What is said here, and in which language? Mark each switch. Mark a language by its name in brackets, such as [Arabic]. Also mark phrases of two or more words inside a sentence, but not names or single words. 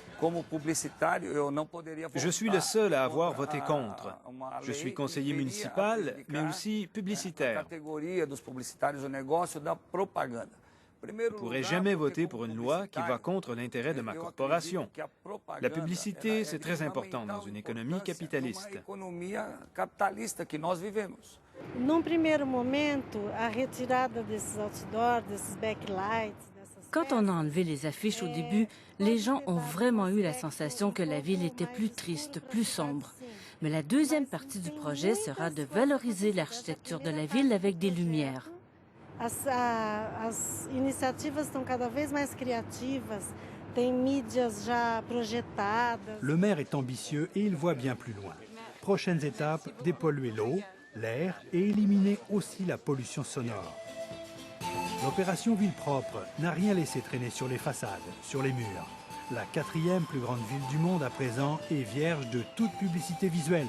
[French] Je suis le seul à avoir voté contre. Je suis conseiller municipal, mais aussi publicitaire. Je ne pourrais jamais voter pour une loi qui va contre l'intérêt de ma corporation. La publicité, c'est très important dans une économie capitaliste. [Portuguese] Num primeiro momento, a retirada desses outdoors, desses backlights. [French] Quand on a enlevé les affiches au début, les gens ont vraiment eu la sensation que la ville était plus triste, plus sombre. Mais la deuxième partie du projet sera de valoriser l'architecture de la ville avec des lumières. [Portuguese] As iniciativas estão cada vez mais criativas, tem mídias já projetadas. [French] Le maire est ambitieux et il voit bien plus loin. Prochaines étapes, dépolluer l'eau, l'air et éliminer aussi la pollution sonore. L'opération Ville propre n'a rien laissé traîner sur les façades, sur les murs. La 4e plus grande ville du monde à présent est vierge de toute publicité visuelle.